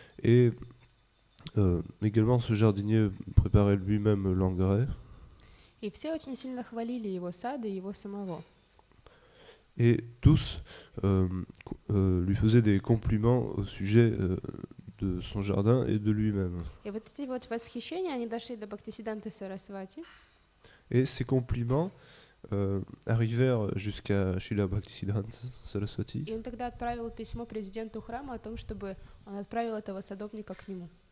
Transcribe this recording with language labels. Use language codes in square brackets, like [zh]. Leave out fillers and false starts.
[fr] Et également ce jardinier préparait lui-même l'engrais. [ru] И все очень сильно хвалили его сад и его самого. [fr] Et tous lui faisaient des compliments au sujet de son jardin et de lui-même. [ru] И вот эти вот восхищения, они дошли до Бхактисиддханты Сарасвати. [fr] Et ces compliments arrivèrent jusqu'à Srila Bhaktisiddhanta Saraswati. [ru] И он тогда отправил письмо президенту храма о том, чтобы он отправил этого садовника к нему.